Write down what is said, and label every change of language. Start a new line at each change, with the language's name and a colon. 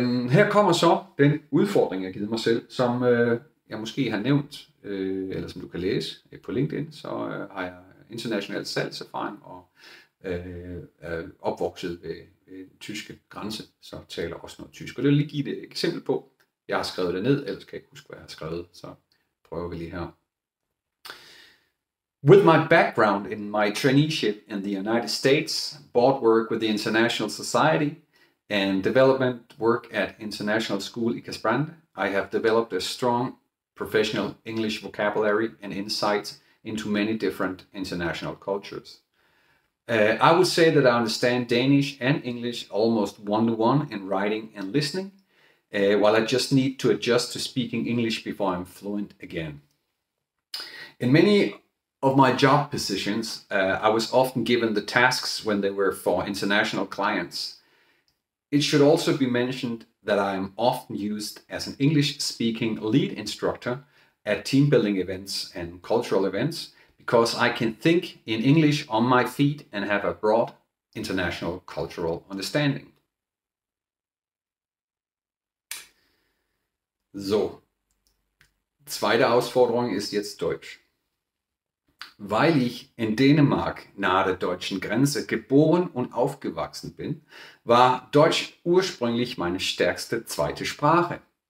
Danish: Her kommer så den udfordring, jeg har givet mig selv, som jeg måske har nævnt, eller som du kan læse på LinkedIn, så har jeg international salgserfaring og er opvokset ved den tyske grænse, så taler også noget tysk. Og det vil lige give et eksempel på. Jeg har skrevet det ned, ellers kan jeg ikke huske, hvad jeg har skrevet, så prøver vi lige her.
English: With my background in my traineeship in the United States, board work with the International Society, and development work at International School Ikast-Brande, I have developed a strong professional English vocabulary and insight into many different international cultures. I would say that I understand Danish and English almost one-to-one in writing and listening, while I just need to adjust to speaking English before I'm fluent again. In many of my job positions, I was often given the tasks when they were for international clients. It should also be mentioned that I am often used as an English-speaking lead instructor at team building events and cultural events because I can think in English on my feet and have a broad international cultural understanding.
German: So, zweite Herausforderung ist jetzt Deutsch. Weil ich in Dänemark nahe der deutschen Grenze geboren und aufgewachsen bin, war Deutsch ursprünglich meine stärkste zweite Sprache.